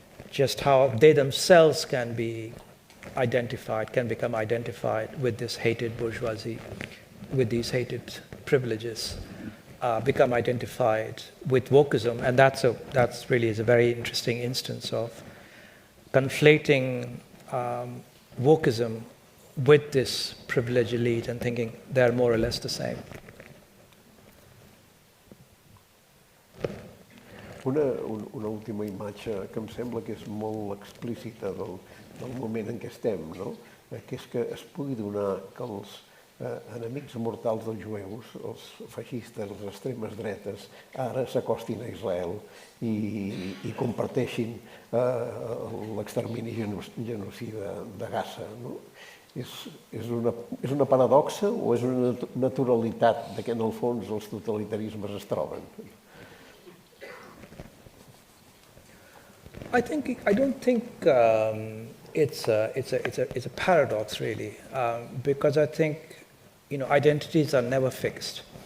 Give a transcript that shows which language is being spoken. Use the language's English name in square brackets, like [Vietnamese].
[English] Just how they themselves can be identified, can become identified with this hated bourgeoisie, with these hated privileges, become identified with wokeism, and that's really is a very interesting instance of conflating wokeism with this privileged elite and thinking they're more or less the same. [Catalan] Una última imatge que em sembla que és molt explícita del moment en què estem, no? Que és que es pugui donar que els enemics mortals dels jueus, els feixistes, les extremes dretes, ara s'acostin a Israel i comparteixin l'extermini genocida de Gaza, no? És una paradoxa o és una naturalitat de què en el fons els totalitarismes es troben? [English] I don't think it's a paradox really, because I think identities are never fixed.